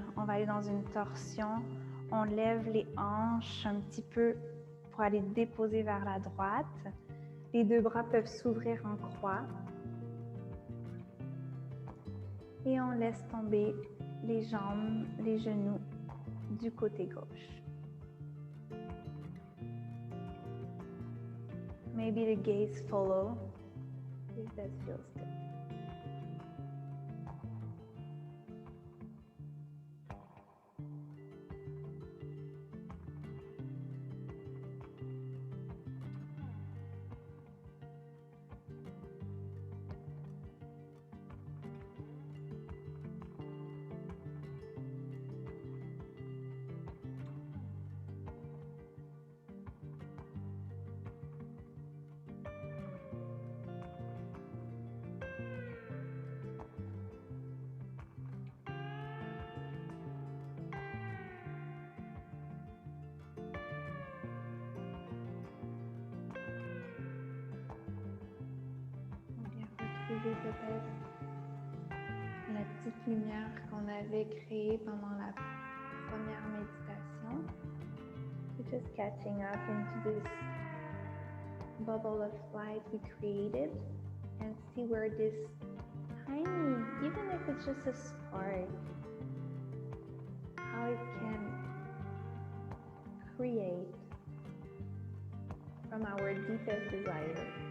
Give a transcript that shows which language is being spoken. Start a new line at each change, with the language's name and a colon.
French: On va aller dans une torsion. On lève les hanches un petit peu pour aller déposer vers la droite. Les deux bras peuvent s'ouvrir en croix. Et on laisse tomber les jambes, les genoux du côté gauche.
English: Maybe the gaze follow, if that feels good.
French: Peut-être la petite lumière qu'on avait créée pendant la première méditation.
English: We're just catching up into this bubble of light we created and see where this tiny, even if it's just a spark, how it can create from our deepest desire.